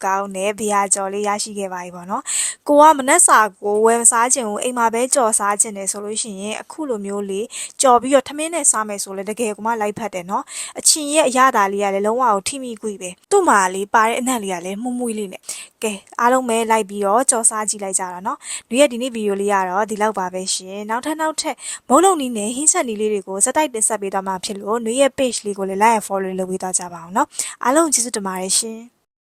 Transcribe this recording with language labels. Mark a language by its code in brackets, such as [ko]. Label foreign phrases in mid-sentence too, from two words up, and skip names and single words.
[my] ကောင်းတဲ့ဘရာကြော်လေးရရှိခဲ့ပါပြီပေါ့နော်ကိုကမနှက်စာကိုဝယ်မစားခြင်းကိုအိမ်မှာပဲကြော်စားခြင်းတယ်ဆိုလို့ရှိရင်အခုလိုမျိုးလေးကြော်ပြီးတော့ထမင်းနဲ့စားမယ်ဆိုလဲတကယ်ကိုမှလိုက်ဖက်တယ်နော်အချင်းရဲ့အရသာလေးကလည်းလုံးဝကိုထိမိကွေပဲသူ့မှာလေးပါတဲ့အနံ့လေးကလည်းမှုမှုလေးနဲ့ကဲအားလုံးပဲလိုက်ပြီးတော့ကြော်စားကြည့်လိုက်ကြတော့နော်ဒီရဲ့ဒီနေ့ဗီဒီယိုလေးကတော့ဒီလောက်ပါပဲရှင်နောက်ထပ်မုံလုံးနီးနဲ့ဟင်းဆက်နီးလေးတွေကိုစက်တိုက်တင်ဆက်ပေးသွားမှာဖြစ်လို့နွေရဲ့ page လေးကိုလည်း [en] like and follow [my] လုပ်ပေးသွားကြပါအောင်နော်အားလုံးကျေးဇူးတင်ပါတယ်ရှင်